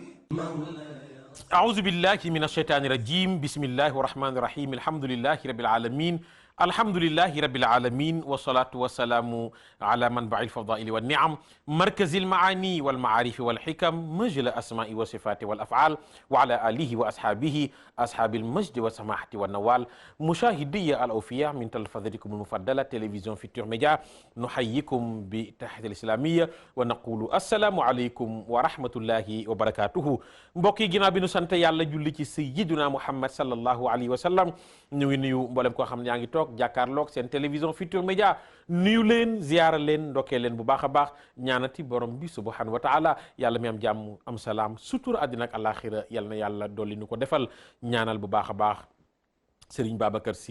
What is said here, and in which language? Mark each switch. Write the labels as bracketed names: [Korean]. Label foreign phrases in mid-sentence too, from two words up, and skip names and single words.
[Arabic] أعوذ بالله من الشيطان الرجيم بسم الله الرحمن الرحيم الحمد لله رب العالمين الحمد لله رب العالمين والصلاة والسلام على منبع الفضائل والنعم مركز المعاني والمعارف والحكم مجل الأسماء والصفات والأفعال وعلى آله وأصحابه أصحاب المجد والسماحة والنوال مشاهدي الأوفياء من تلفزتكم المفضلة تلفزيون فيتور ميديا نحييكم بتحية الإسلامية ونقول السلام عليكم ورحمة الله [Wolof] وبركاته mbokk yi ginnaaw bi nu sant yàlla julli ci [Arabic] سيدنا محمد صلى الله عليه وسلم [Wolof] ñu ngi nuyu mboolem koo xam ne yaa ngi toog jàkkaarloog seen télévision Futurs Médias nuyu leen ziyaara leen ndokkee leen bu baax a baax ñaanati borom bi [Arabic] سبحانه وتعالى [Wolof] yàlla mi am jàmm am salaam sutura àddina ak àllaaxira yàlla na yàlla dolli nu ko defal ñaanal bu baax a baax Serigne Babacar Sy